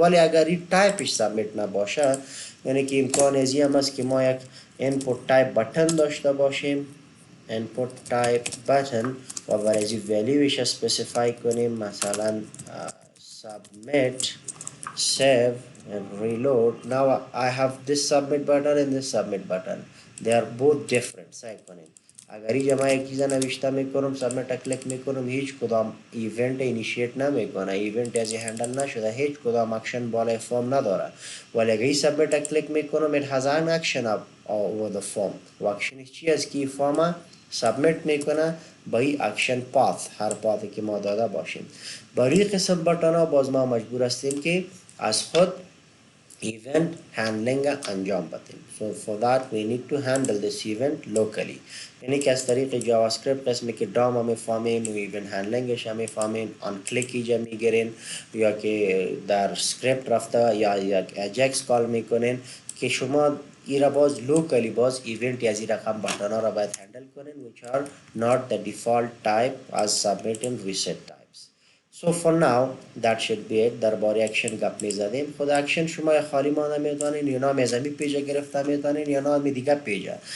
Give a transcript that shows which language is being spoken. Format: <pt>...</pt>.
<fa>ولی اگر این تایپش سابمیت نباشه، یعنی که امکان ازی هم است که ما یک input type بٹن داشته باشیم، input type button، و برای ازی ولیوش اسپسیفای کنیم مثلا submit save and reload.</fa> <en>Now I have this submit button and this submit button, they are both different.</en> <fa>سعی کنیم اگر اینجا ما یک چیز نوشته میکنم سابمیت کلیک میکنم هیچ کدام ایونت اینیشیت نمیکنه، ایونت ازی هندل نشده، هیچ کدام اکشن بالای فرم نداره. ولی اگر این سابمیت کلیک میکنم</fa> <en>it has an action over the form</en> <fa>و اکشنش چی است که فرم سابمیت میکنه با این اکشن پاث، هر پاثی که ما داده باشیم. برای قسم بٹن ها باز ما مجبور هستیم که از خود event handling انجام بدیم.</fa> <en>So for that we need to handle this event locally.</en> <fa>یعنی که از طریق جاوا اسکریپت قسمی که دام هم فهمین و ایونت هندلینگش هم فهمین آن کلیک ایجا میگیرین یا که در اسکریپت رفته یا یک اجکس کال میکنین که شما ایرا باز لوکلی باز ایونت از این رقم بٹن ها را باید هندل کنین</fa> <en>which are not the default type as submit and reset types. So for now that should be it.</en> <fa>درباره اکشن گپ میزدیم. خود اکشن شما خالی مانده میتونین یا نام از همین پیجا گرفته میتونین یا نام دیگه پیجا.</fa>